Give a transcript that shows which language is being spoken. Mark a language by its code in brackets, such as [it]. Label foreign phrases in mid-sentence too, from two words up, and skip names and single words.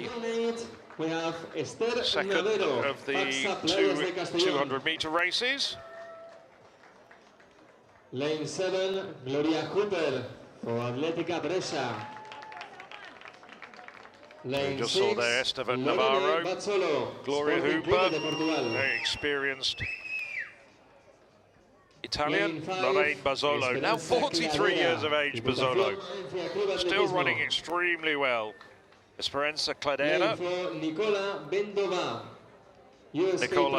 [en] we have Esther second Navero, of the Paxa Playas de Castellón. 200-meter races. Lane 7, Gloria Cooper for Atlética Brescia. Lane We just 6, saw there Esteban Lorene Navarro, Bazzolo, Gloria Sporting Club Hooper, de Portugal. very experienced Italian, Lane 5, Lorraine Bazzolo, now Esperanza 43 years of age, Bazzolo. Valencia Club Still Atletismo. running extremely well. Esperanza Lane Cladera, 4, Nicola Bendova, ESP Nicola